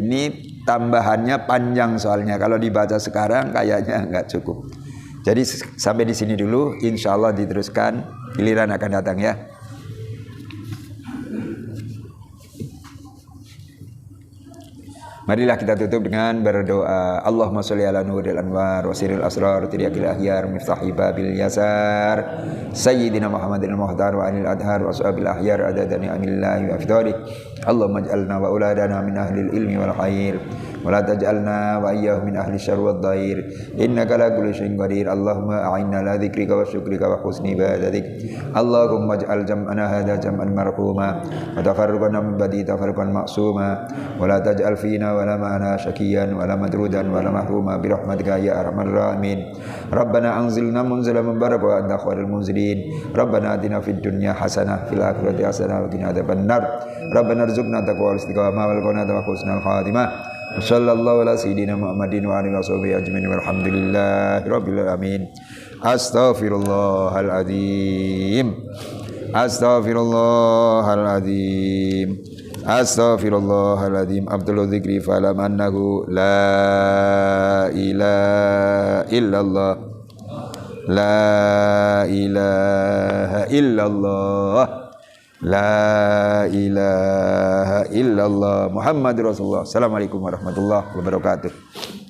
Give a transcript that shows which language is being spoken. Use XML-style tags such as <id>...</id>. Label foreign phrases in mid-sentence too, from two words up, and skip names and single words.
<id>Ini tambahannya panjang soalnya. Kalau dibaca sekarang kayaknya nggak cukup. Jadi sampai di sini dulu.</id> <ar>إن شاء الله</ar> <id>diteruskan. Giliran akan datang ya. Marilah kita tutup dengan berdoa.</id> <ar>اللهم صل على نور الأنوار وسر الأسرار ترياق الأخيار مفتاح باب اليسار سيدنا محمد المختار وآله الأطهار وأصحابه الأخيار عدد نعم الله وأفضاله. اللهم اجعلنا وأولادنا من أهل العلم والخير ولا تجعلنا وإياهم من أهل الشر والضير. إنك على كل شيء قدير. اللهم أعنا على ذكرك وشكرك وحسن عبادتك. اللهم اجعل جمعنا هذا جمعا مرحوما وتفرقنا من بعده تفرقا معصوما ولا تجعل فينا ولا معنا شقيا ولا مطرودا ولا محروما برحمتك يا أرحم الراحمين. ربنا أنزلنا منزلا مباركا وأنت خير المنزلين. ربنا آتنا في الدنيا حسنة في الآخرة حسنة وقنا عذاب النار. ربنا ارزقنا التقوى والاستقامة والقناعة وحسن الخاتمة. صلى الله على سيدنا محمد وعلى آله وصحبه أجمعين والحمد لله رب العالمين. أستغفر الله العظيم. أستغفر الله العظيم. أستغفر الله العظيم. أفضل الذكر فاعلم أنه لا إله إلا الله. لا إله إلا الله. لا إله إلا الله. محمد رسول الله. السلام عليكم ورحمة الله وبركاته.</ar>